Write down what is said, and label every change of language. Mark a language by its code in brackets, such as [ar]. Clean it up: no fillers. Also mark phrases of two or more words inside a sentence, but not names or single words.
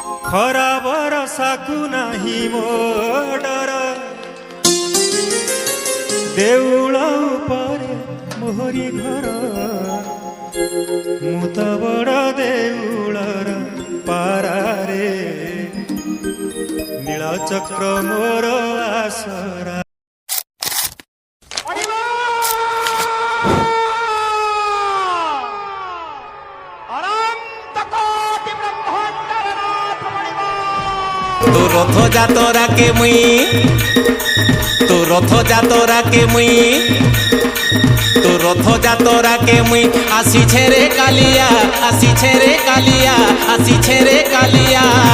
[or] ଖରା ବରଷାକୁ ନାହିଁ ମୋ ଡର ଦେଉଳ ଉପରେ ମୋହରି ଘର ମୁଁ ତ ବଡ଼ ଦେଉଳର ପାରାରେ ନୀଳଚକ୍ର ମୋର ଆସରା। [spv] ତ ରଥ ଯାତରାକେ ମୁଇ ତ ରଥ ଯାତରାକେ ମୁଇ ତ ରଥ ଯାତରାକେ ମୁଇ ଆସିଛେ ରେ କାଲିଆ ଆସିଛେ ରେ କାଲିଆ ଆସିଛେ ରେ କାଲିଆ আসিছে রে কালিয়া আসিছে রে কালিয়া